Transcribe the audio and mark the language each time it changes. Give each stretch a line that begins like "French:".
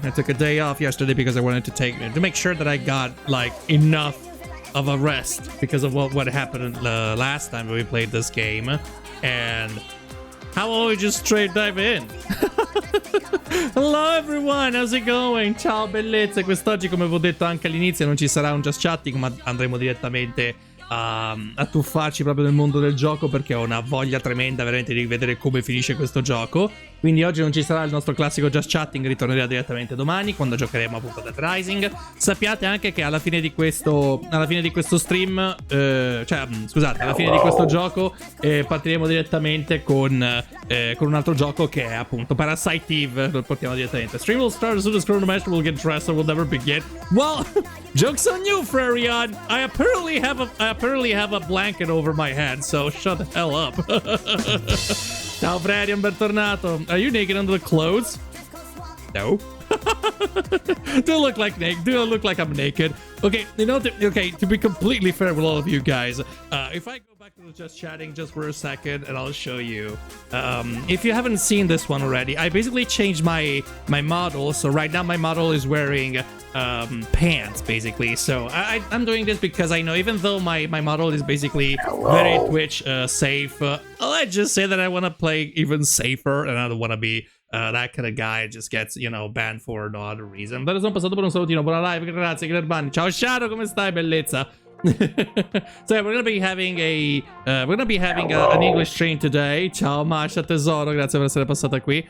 English: I took a day off yesterday because I wanted to make sure that I got like enough of a rest because of what happened last time we played this game. And how about we just straight dive in? Hello everyone, how's it going?
Italian: Ciao bellezze, quest'oggi come vi ho detto anche all'inizio non ci sarà un just chatting ma andremo direttamente a tuffarci proprio nel mondo del gioco perché ho una voglia tremenda veramente di vedere come finisce questo gioco. Quindi oggi non ci sarà il nostro classico just chatting, ritornerà direttamente domani quando giocheremo appunto Dead Rising. Sappiate anche che alla fine di questo stream, scusate, alla fine di questo gioco partiremo direttamente con un altro gioco che è appunto Parasite Eve. Lo portiamo direttamente.
English: Stream will start as soon as Chronomaster will get dressed or will never begin. Well, joke's on you, Frerion. I apparently have a blanket over my head, so shut the hell up.
Italian: Ciao Frerion, bentornato.
English: Are you naked under the clothes? No. Do I look like naked? Do I look like I'm naked? Okay, to be completely fair with all of you guys, if I go back to the just chatting just for a second and I'll show you. If you haven't seen this one already, I basically changed my model. So right now my model is wearing pants basically. So I'm doing this because I know even though my model is basically very Twitch safe, let's just say that I want to play even safer and I don't want to be that kind of guy just gets, banned for no other reason.
Italian: Però sono passato per un salutino, buona live, grazie, Glerbani. Ciao Shadow, come stai, bellezza?
English: So yeah, we're gonna be having an English stream today.
Italian: Ciao Masha tesoro, grazie per essere passata qui.